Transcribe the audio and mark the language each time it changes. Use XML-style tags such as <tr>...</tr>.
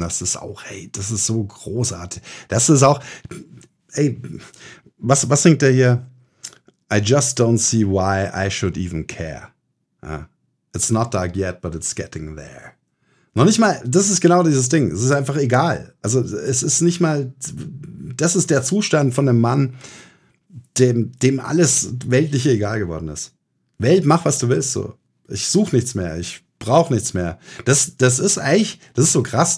<de>Das ist auch, hey, das ist so großartig. Das ist auch, hey, was singt der hier?</de> <en>I just don't see why I should even care. It's not dark yet, but it's getting there.</en> <de>Noch nicht mal, das ist genau dieses Ding. Es ist einfach egal. Also es ist nicht mal, das ist der Zustand von einem Mann, dem alles Weltliche egal geworden ist. Welt, mach, was du willst. So. Ich suche nichts mehr. Ich brauche nichts mehr. Das ist eigentlich, das ist so krass.</de>